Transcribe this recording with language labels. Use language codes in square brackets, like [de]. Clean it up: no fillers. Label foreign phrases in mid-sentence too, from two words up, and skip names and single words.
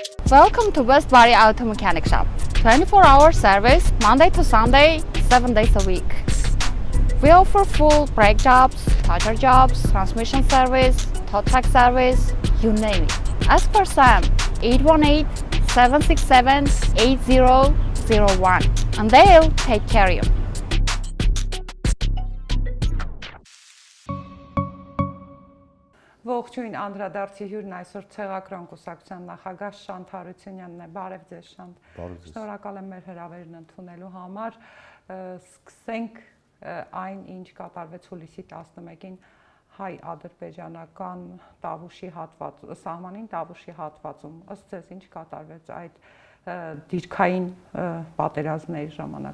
[en] Welcome to West Valley Auto Mechanic Shop. 24-hour service, Monday to Sunday, 7 days a week. We offer full brake jobs, tire jobs, transmission service, tow truck service, you name it. Ask for Sam, 818-767-8001, and they'll take care of you. [hy] Ողջույն անդրադարձի հյուրն այսօր ցեղակրոն կուսակցության նախագահ Շանթ Հարությունյանն է։ Բարև ձեզ Շանթ։ Շնորհակալ եմ մեր հրավերն ընդունելու համար։ Սկսենք այն, ինչ կատարվեց հուլիսի 11-ին հայ-ադրբեջանական Տավուշի սահմանին Տավուշի հատվածում։ Ըստ ձեզ ինչ կատարվեց այդ դիրքային պատերազմների ժամանակ։